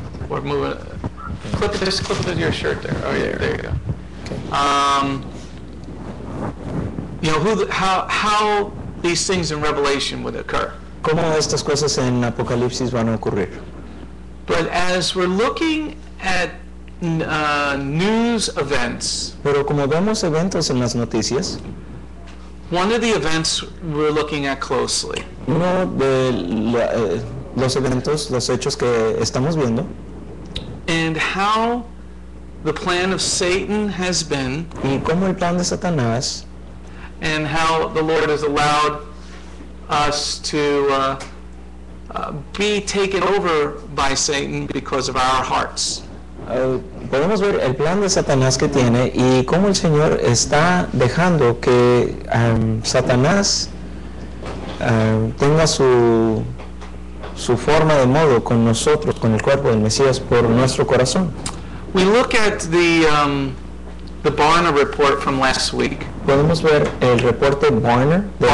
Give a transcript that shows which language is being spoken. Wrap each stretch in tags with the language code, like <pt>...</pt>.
<en>Or move it. Clip it to your shirt there. Oh yeah, there you go. Okay. You know how these things in Revelation would occur.</en> <es>¿Cómo estas cosas en Apocalipsis van a ocurrir?</es> <en>But as we're looking at news events,</en> <es>Pero como vemos eventos en las noticias,</es> <en>one of the events we're looking at closely</en> <es>uno de los eventos, los hechos que estamos viendo,</es> <en>and how the plan of Satan has been,</en> <es>y cómo el plan de Satanás,</es> <en>and how the Lord has allowed us to be taken over by Satan because of our hearts.</en> <es>podemos ver el plan de Satanás que tiene y cómo el Señor está dejando que Satanás tenga su forma de modo con nosotros, con el cuerpo del Mesías, por nuestro corazón.</es> <en>We look at the Barna report from last week.</en> <es>Podemos ver el reporte Barna.</es>